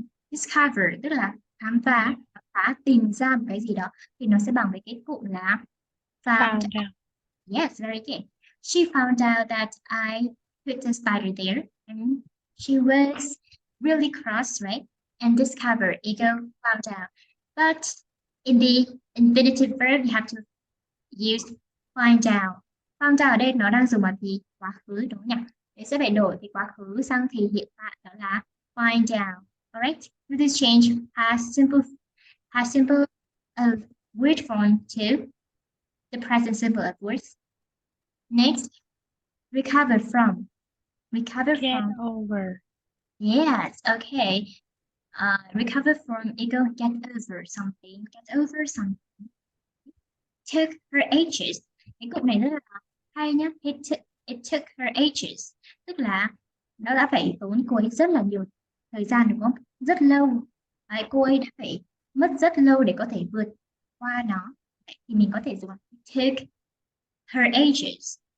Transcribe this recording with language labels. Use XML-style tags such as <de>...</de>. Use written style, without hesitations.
<vi>Discover tức là khám phá, tìm ra một cái gì đó thì nó sẽ bằng với cái cụm là found.</vi> <en>found out. Yes, very good. She found out that I put a spider there, and she was really cross, right? And discover, ego, found out. But in the infinitive verb, you have to use find out.</en> <vi>Found out ở đây nó đang dùng bằng thì quá khứ đúng không nhỉ? Để sẽ phải đổi từ quá khứ sang thì hiện tại, đó là find out.</vi> <en>Alright? With this change, past simple of word form to the present simple of words. Next, recover from. Recover Get from. over. Yes, okay. Recover from ego, get over something. Get over something. Took her ages.</en> <vi>Cái cụm này rất là hay nhá.</vi> <en>It took her ages.</en> <vi>Tức là nó đã phải tốn cô ấy rất là nhiều thời gian đúng không? Rất lâu. Đấy, cô ấy đã phải mất rất lâu để có thể vượt qua nó. Đấy, thì mình có thể dùng</vi> <en>took her ages.</en>